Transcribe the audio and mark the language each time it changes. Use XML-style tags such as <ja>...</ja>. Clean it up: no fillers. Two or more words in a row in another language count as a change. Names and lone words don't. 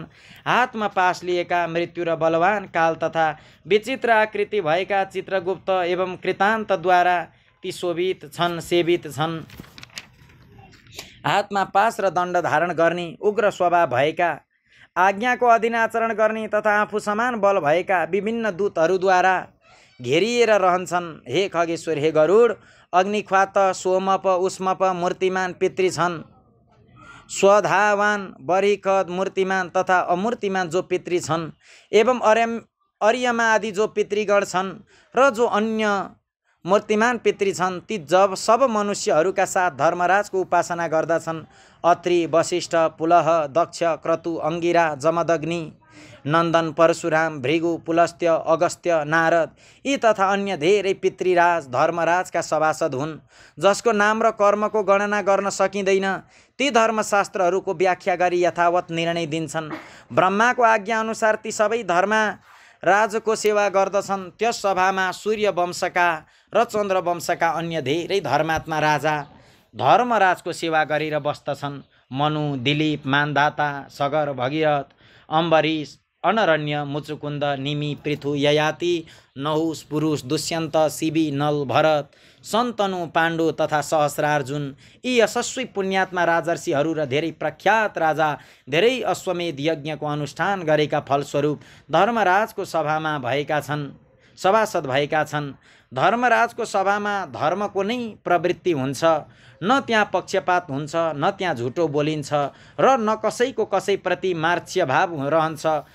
<ne>हातमा पास लिएका मृत्यु र बलवान काल तथा विचित्र आकृति भएका चित्रगुप्त एवं कृतान्तद्वारा ती शोभित छन्, सेवित छन्। हातमा पास र दण्ड धारण गर्ने, उग्र स्वभाव भएका, आज्ञाको अधीन आचरण गर्ने तथा आफू समान बल भएका विभिन्न दूतहरूद्वारा घेरिएर रहन्छन्। हे खगेश्वर, हे गरुड, अग्निख्वात, सोमप, उष्मप मूर्तिमान पितृ छन्। स्वधावान, बरिखद, मूर्तिमान तथा अमूर्तिमान जो पितृ छन् एवं अर्यमा आदि जो पितृगण छन् र जो अन्य मूर्तिमान पितृ छन्, ती जब सब मनुष्यहरूका साथ धर्मराजको उपासना गर्दछन्। अत्रि, वशिष्ठ, पुलह, दक्ष, क्रतु, अंगिरा, जमदग्नि, नन्दन, परशुराम, भृगु, पुलस्त्य, अगस्त्य, नारद यी तथा अन्य धेरै पितृराज धर्मराजका सभासद हुन्, जसको नाम र कर्मको गणना गर्न सकिँदैन। ती धर्मशास्त्रहरूको व्याख्या गरी यथावत निर्णय दिन्छन्। ब्रह्माको आज्ञा अनुसार ती सबै धर्मराजको सेवा गर्दछन्। त्यस सभामा सूर्य वंशका र चन्द्र वंशका अन्य धेरै धर्मात्मा राजा धर्मराजको सेवा गरेर बस्दछन्। मनु, दिलीप, मानदाता, सगर, भगीरथ, अम्बरीश, अनरण्य, मुचुकुन्द, निमि, पृथु, ययाति, नहुस, पुरुष, दुष्यन्त, शिवी, नल, भरत, सन्तनु, पाण्डु तथा सहस्रार्जुन यी यशस्वी पुण्यात्मा राजर्षिहरू र धेरै प्रख्यात राजा धेरै अश्वमेध यज्ञको अनुष्ठान गरेका फलस्वरूप धर्मराजको सभामा भएका छन्, सभासद भएका छन्। धर्मराजको सभामा धर्मको नै प्रवृत्ति हुन्छ। न त्यहाँ पक्षपात हुन्छ, न त्यहाँ झुटो बोलिन्छ र न कसैको कसैप्रति मार्क्ष्य भाव रहन्छ।</ne>